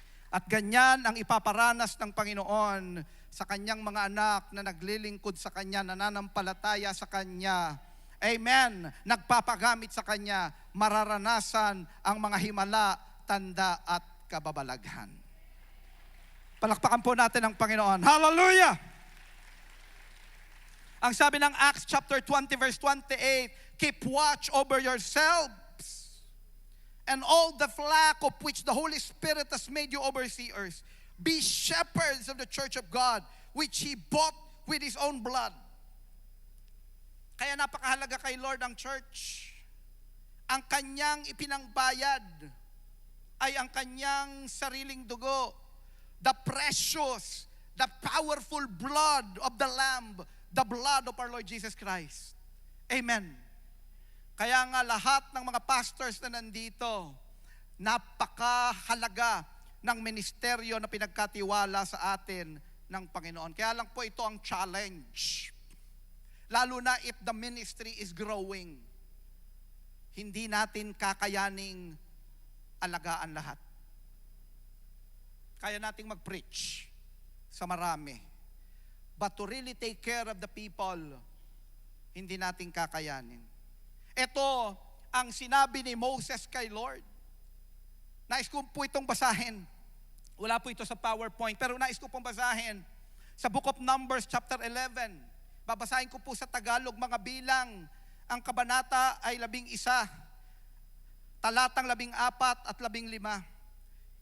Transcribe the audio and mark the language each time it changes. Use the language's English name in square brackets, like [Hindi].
[Filipino] At ganyan ang ipaparanas ng Panginoon sa kanyang mga anak na naglilingkod sa kanya, nananampalataya sa kanya. Amen. Nagpapagamit sa kanya, mararanasan ang mga himala, tanda at kababalaghan. Palakpakan po natin ang Panginoon. Hallelujah! Ang sabi ng [English] Acts chapter 20 verse 28, keep watch over yourselves and all the flock of which the Holy Spirit has made you overseers. Be shepherds of the church of God, which He bought with His own blood. [Filipino] Kaya napakahalaga kay Lord ang church. Ang kanyang ipinangbayad ay ang kanyang sariling dugo. [English] The precious, the powerful blood of the Lamb, the blood of our Lord Jesus Christ. Amen. [Filipino] Kaya nga lahat ng mga pastors na nandito, napakahalaga ng ministeryo na pinagkatiwala sa atin ng Panginoon. Kaya lang po ito ang challenge. Lalo na [English] if the ministry is growing. [Filipino] Hindi natin kakayaning alagaan lahat. Kaya nating mag-preach sa marami. [English] But to really take care of the people, [Filipino] hindi natin kakayanin. Ito ang sinabi ni Moses kay Lord. Nais ko po itong basahin. Wala po ito sa PowerPoint, pero nais ko pong basahin sa Book of Numbers chapter 11. Babasahin ko po sa Tagalog, mga bilang. Ang kabanata ay 11, talatang 14 at 15.